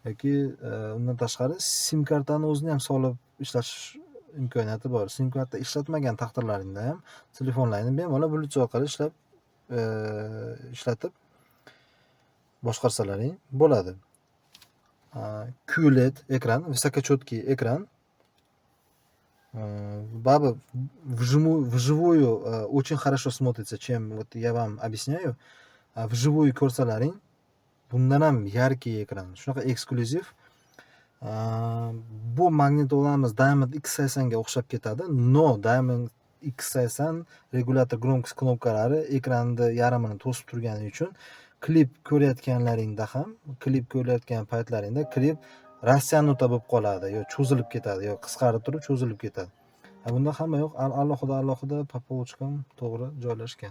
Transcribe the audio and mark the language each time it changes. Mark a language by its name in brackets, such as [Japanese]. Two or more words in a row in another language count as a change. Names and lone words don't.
[Uzbek] yoki undan tashqari sim kartani o'zini ham solib ishlatish imkoniyati bor. Sim karta ishlatmagan taqdirlaringda ham telefonlaringni bemalol Bluetooth orqali ishlatib boshqarsalaring bo'ladi. QLED ekran, высокочёткий ekran. [Russian] Баба вживую очень хорошо смотрится, чем вот я вам объясняю. [Uzbek] Вживую ko'rsalaring bundan ham yarkий ekran, shunaqa eksklyuziv. Bu magnitolarimiz Diamond X80 ga o'xshab ketadi, но Diamond X80 regulator громкость knopkalari ekranni yarmini to'sib turgani uchun klip ko'rayotganlaringda ham, klip ko'rayotgan paytlaringda klip rastянуто bo'lib qoladi, yo cho'zilib ketadi, yo qisqarib turib cho'zilib ketadi. Bunda hamma yo'q, alohida [Russian] по полочкам [Uzbek] to'g'ri joylashgan.